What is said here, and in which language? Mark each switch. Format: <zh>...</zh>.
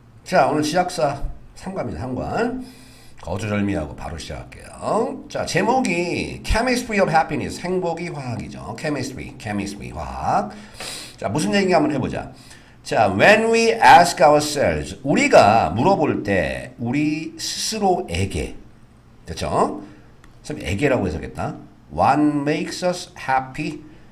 <ko>자, 오늘 지약사 3과입니다. 3과. 거두절미하고 바로 시작할게요. 자, 제목이 Chemistry of Happiness. 행복이 화학이죠. Chemistry, 화학. 자, 무슨 얘기 한번 해보자.</ko> <en>자, when we ask ourselves.</en> <ko>우리가 물어볼 때 우리 스스로에게. 됐죠? 에게라고 해석했다.</ko> <en>What makes us happy?</en>